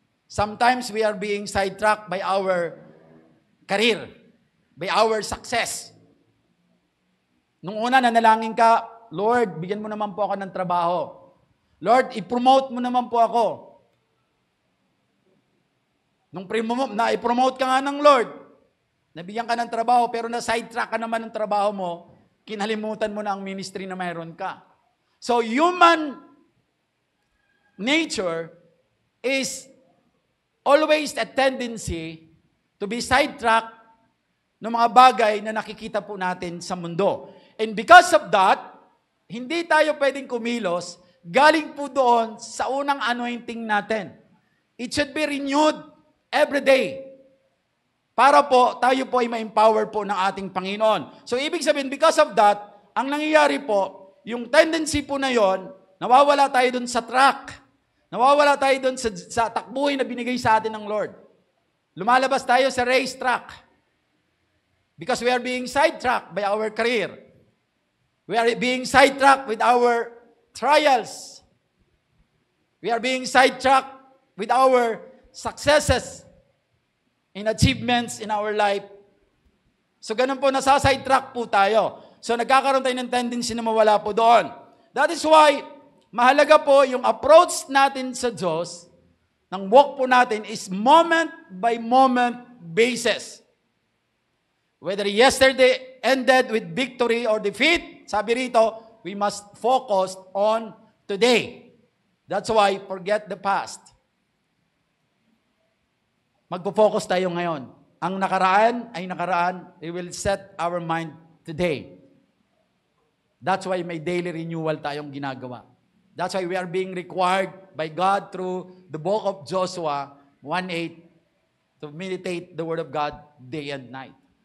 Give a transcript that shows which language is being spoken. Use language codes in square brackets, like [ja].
[en] Sometimes we are being sidetracked by our career, by our success. [tl] Nung una, nanalangin ka, Lord, bigyan mo naman po ako ng trabaho. Lord, i-promote mo naman po ako. Nung na-promote ka nga ng Lord, nabigyan ka ng trabaho, pero na-sidetrack ka naman ng trabaho mo, kinalimutan mo na ang ministry na mayroon ka. [en] So, human nature is always a tendency to be sidetracked [tl] ng mga bagay na nakikita po natin sa mundo. [en] And because of that, [tl] hindi tayo pwedeng kumilos galing po doon sa unang anointing natin. [en] It should be renewed every day. [tl] Para po, tayo po ay ma-empower po ng ating Panginoon. So, ibig sabihin, because of that, ang nangyayari po, yung tendency po na yon, nawawala tayo dun sa track. Nawawala tayo dun sa takbuhin na binigay sa atin ng Lord. Lumalabas tayo sa race track. [en] Because we are being sidetracked by our career. We are being sidetracked with our trials. We are being sidetracked with our successes in achievements in our life. [tl] So ganun po, nasa-sidetrack po tayo. So nagkakaroon tayo ng tendency na mawala po doon. That is why, mahalaga po yung approach natin sa Diyos, ng walk po natin [en] is moment by moment basis. Whether yesterday ended with victory or defeat, [tl] sabi rito, [en] we must focus on today. That's why, forget the past. [tl] Magpo-focus tayo ngayon. Ang nakaraan ay nakaraan. [en] We will set our mind today. That's why [tl] may daily renewal tayong ginagawa. [en] That's why we are being required by God through the book of Joshua 1:8 to meditate the Word of God day and night.